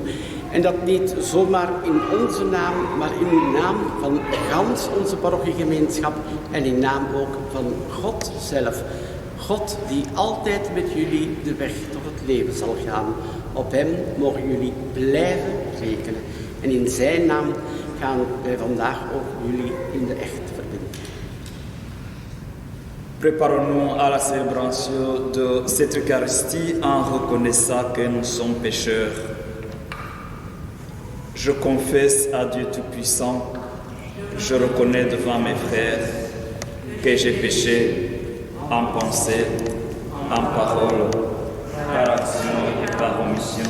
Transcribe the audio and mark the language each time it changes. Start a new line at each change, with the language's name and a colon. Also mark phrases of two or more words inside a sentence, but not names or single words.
Dutch: En dat niet zomaar in onze naam, maar in naam van gans onze parochiegemeenschap en in naam ook van God zelf. God die altijd met jullie de weg tot het leven zal gaan. Op hem mogen jullie blijven rekenen. En in zijn naam gaan wij vandaag ook jullie in de echt verbinden.
French: Préparons-nous à la célébration de cette Eucharistie en reconnaissant que nous sommes pécheurs. Je confesse à Dieu Tout-Puissant, je reconnais devant mes frères que j'ai péché en pensée, en parole, par action et par omission.